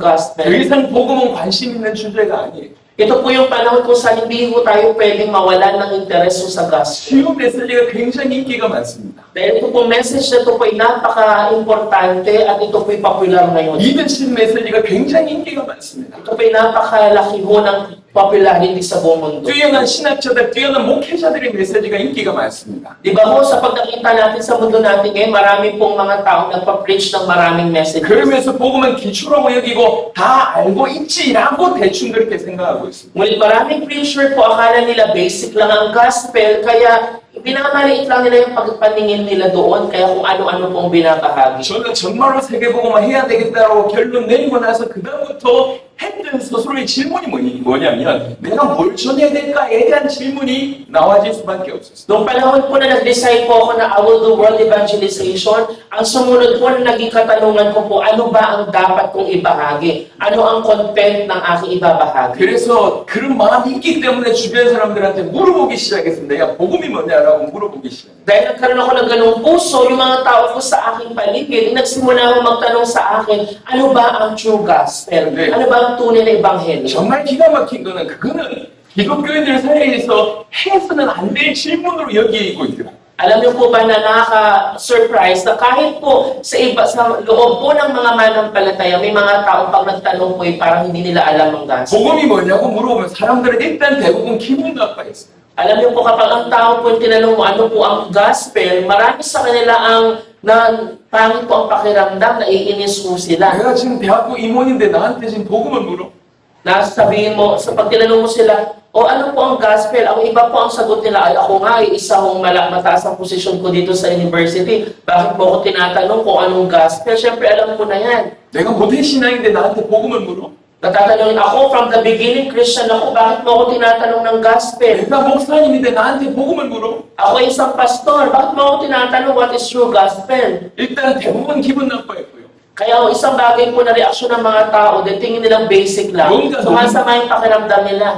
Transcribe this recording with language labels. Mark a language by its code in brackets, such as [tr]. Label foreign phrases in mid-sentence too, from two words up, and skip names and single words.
[ko] 더 [tl] gospel. [ko] 이상 복음은 관심 있는 주제가 아니에요. [tl] Ito po yung panahon kung saan hindi po tayo pwedeng mawalan ng interes sa gospel. [ko] 수요 메시지가 굉장히 인기가 많습니다. [tl] Dahil ito po message na ito po ay napaka-importante at ito po ay popular ngayon. [ko] 이 메시지 메시지가 굉장히 인기가 많습니다. [tl] Ito po ay napakalaki ho ng popularity sa buong mundo. [ko] 뛰어난 신학자들, 뛰어난 목회자들의 메시지가 인기가 많습니다. [tl] Di ba ho, sa pagkakita natin sa mundo natin ngayon, marami pong mga taong nagpa-preach ng maraming messages. [ko] 그러면서 복음은 기초라고 여기고 다 알고 있지라고 대충 그렇게 생각하고 있습니다. [tl] Ngunit maraming preacher po, akala nila basic lang ang gospel, kaya pinamaliit lang nila yung pagpaningin nila doon, kaya kung ano-ano pong binabahagi. [ko] 저는 정말로 세계복음화 해야 되겠다고 결론 내리고 나서 그다음부터 했던 스스로의 질문이 뭐냐면 내가 뭘 전해야 될까에 대한 질문이 나와질 수밖에 없었어요. [tl] Noong panahon po na nag-decide po ako na [en] I will do world evangelization, [tl] ang sumunod po na naging katanungan ko po, ano ba ang dapat kong ibahagi? Ano ang content ng aking ibabahagi? [ko] 그래서 그런 마음이 있기 때문에 주변 사람들한테 물어보기 시작했습니다. 야, 복음이 뭐냐라고 물어보기 시작했어요. [tl] Dahil nagkaroon ako ng ganung puso, yung mga tao ko sa aking paligid, nagsimula ako magtanong sa akin, ano ba ang [en] true gospel? [ko] 네. [tl] Ano ba ang tunay na ebanghelyo? [ko] 정말 기가 막힌 거는 그거는 기독교인들 사이에서 해서는 안 될 질문으로 여기고 있더라고요. [tl] Alam niyo po ba na nakaka-surprise na kahit po sa loob po ng mga manampalataya, may mga taong pag nagtanong po parang hindi nila alam ang gospel. [ko] 복음이 뭐냐고 물어보면 사람들은 일단 대부분 기분 나빠했어요. [tl] Alam niyo po kapag ang tao po tinanong mo ano po ang gospel, marami sa kanila ang pangit po ang pakiramdam, naiinis po sila. [ko] 내가 지금 대학교 임원인데 나한테 지금 복음을 물어? [tl] Nasasabihin mo, sa pag tinanong mo sila, o ano po ang gospel? Ang iba po ang sagot nila, ay ako nga, isa kong mataas ang posisyon ko dito sa university. Bakit mo ako tinatanong kung anong gospel? Siyempre, alam ko na yan. [ko] 내가 모태신앙인데 나한테 복음을 물어? [tl] Natatanungin ako, [en] from the beginning, [tl] Christian ako, bakit mo ako tinatanong ng gospel? [ko] 내가 목사님인데 나한테 복음을 물어? [tl] Ako ay isang pastor, bakit mo ako tinatanong [en] what is true gospel? [ko] 일단 대부분 기분 나빠했고요. [tl] Kaya isang bagay po na reaksyon ng mga tao, dahil tingin nilang basic lang, sumasama yung pakiramdam nila.